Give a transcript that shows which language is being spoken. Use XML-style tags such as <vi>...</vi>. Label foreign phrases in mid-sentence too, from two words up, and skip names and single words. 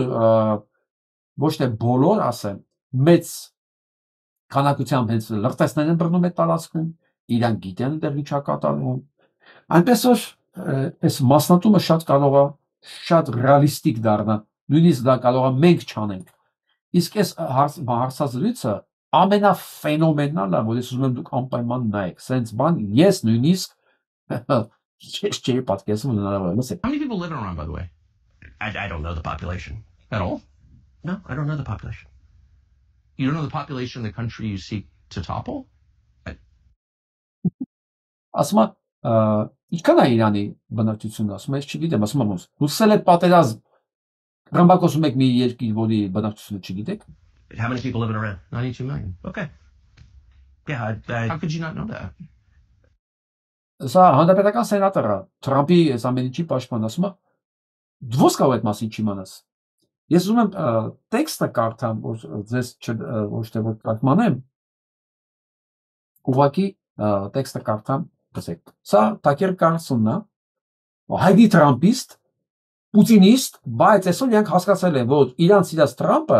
<hy>ոչ թե բոլոր, ասեմ, մեծ քանակությամբ հենց լրտեսներ են բռնում այդ տարածքում, իրանք գիտեն այնտեղ ինչ է կատարվում, այնպես որ այս մասնատումը շատ կարող է շատ ռեալիստիկ դառնա, նույնիսկ դա կարող է մենք չանենք, իսկ այս հարցազրույցը ամենաֆենոմենալը, որ ես ուզում եմ դուք անպայման նայեք, սենց բան ես նույնիսկ չէի պատկերացնում հնարավոր է, լսեք։</hy> <en>How many people live in Iran, by the way? I don't know the population at all. No, I don't know the population. You don't know the population of the country you seek to topple?</en> <hy>Ասում եմ, ինչքան է Իրանի բնակչությունը, ասում եմ, ես չգիտեմ, ասում եմ, լուսել է պատերազմ, ռմբակոծում եք մի երկիր, որի բնակչությունը չգիտեք։</hy> <en>How many people live in Iran? 92 million. Okay. Yeah, how could you not know that?</en> <hy>Սա հանրապետական սենատորը, Թրամփի այս ամեն ինչի պաշտպան, ասում է, դուք կարող եք մասին չիմանաս։ Ես ուզում եմ տեքստը կարդամ, որ ձեզ ոչ թե որ կարդանեմ, ուղղակի տեքստը կարդամ, տեսեք։ Սա Թաքեր Կարլսոնն է, հայդի Թրամփիստ, Պուտինիստ, բայց այսօր իրանք հասկացել են, որ իրանց իրաց Թրամփը,</hy>